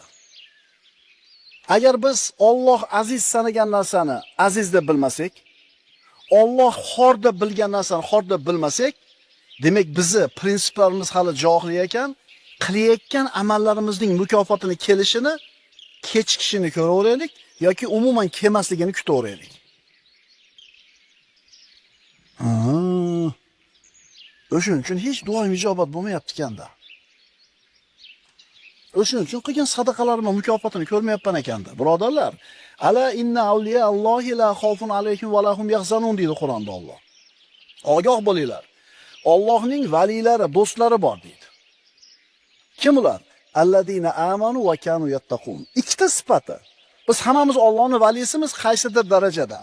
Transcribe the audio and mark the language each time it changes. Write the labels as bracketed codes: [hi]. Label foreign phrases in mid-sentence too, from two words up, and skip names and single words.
[uz] Agar biz Alloh aziz sanagan narsani aziz deb bilmasak, Alloh xor deb bilgan narsani xor deb bilmasak, demak bizni prinsiplarimiz hali johil ekan, qilayotgan amallarimizning mukofotini kelishini, kechikishini ko'raveraylik yoki umuman kelmasligini kutaveraylik. O'shuning uchun hech duoim ijobat bo'lmayapti ekanda. O'shuning uchun qilgan sadaqalarimning mukofotini ko'rmayapman ekanda. Birodarlar, [ar] ألا إن أولياء الله لا خوف عليهم ولهم يحزنون [uz] deydi Qur'onda Alloh. Ogoh bo'linglar. Allohning valilari, do'stlari bor deydi. Kim ular? [ar] الذين آمنوا وكانوا يتقون. [uz] Ikkita sifati. Biz hammamiz Allohning valisimiz qaysidir darajada.